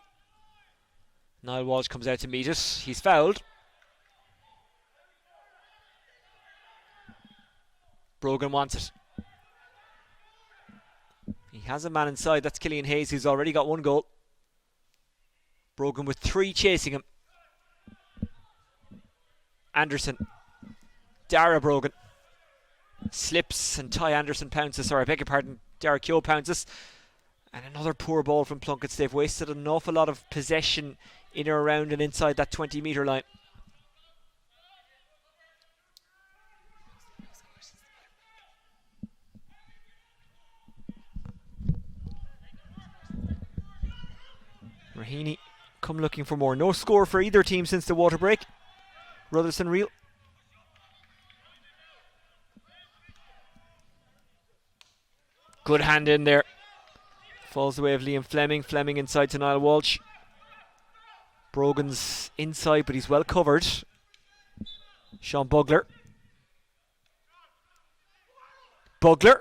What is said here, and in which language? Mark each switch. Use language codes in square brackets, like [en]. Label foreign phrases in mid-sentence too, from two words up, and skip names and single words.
[en] Niall Walsh comes out to meet it. He's fouled. Brogan wants it. He has a man inside. That's Killian Hayes, who's already got one goal. Brogan with 3 chasing him. Anderson. Dara Brogan. Slips and Ty Anderson pounces. Sorry, I beg your pardon. Dara Keogh pounces. And another poor ball from Plunketts. They've wasted an awful lot of possession in or around and inside that 20-metre line. Raheny come looking for more. No score for either team since the water break. Rutherson Reel. Good hand in there. Falls the way of Liam Fleming. Fleming inside to Niall Walsh. Brogan's inside, but he's well covered. Sean Bugler. Bugler.